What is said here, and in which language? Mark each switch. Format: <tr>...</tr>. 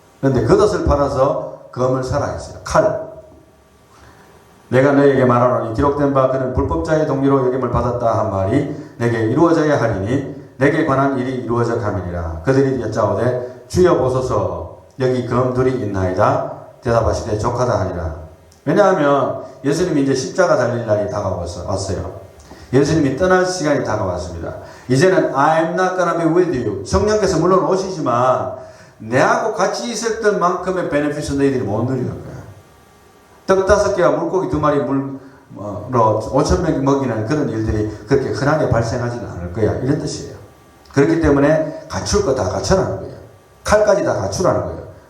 <ko>그런데 겉옷을 팔아서 검을 사라 했어요. 칼. 내가 너에게 말하노니 기록된 바 그는 불법자의 동리로 여김을 받았다 한 말이 내게 이루어져야 하리니 내게 관한 일이 이루어져 가미니라. 그들이 여짜오되 주여 보소서 여기 검 둘이 있나이다. 대답하시되 족하다 하니라. 왜냐하면 예수님이 이제 십자가 달릴 날이 다가왔어요. 예수님이 떠날 시간이 다가왔습니다. 이제는</ko> <en>I'm not gonna be with you.</en> <ko>성령께서 물론 오시지만 내하고 같이 있었던 만큼의 베네핏은 너희들이 못 누리는 거야. 떡 5개와 물고기 2마리 물로 5,000명이 먹이는 그런 일들이 그렇게 흔하게 발생하지는 않을 거야. 이런 뜻이에요. 그렇기 때문에 갖출 거 다 갖춰라는 거예요. 칼까지 다 갖추라는 거예요.</ko>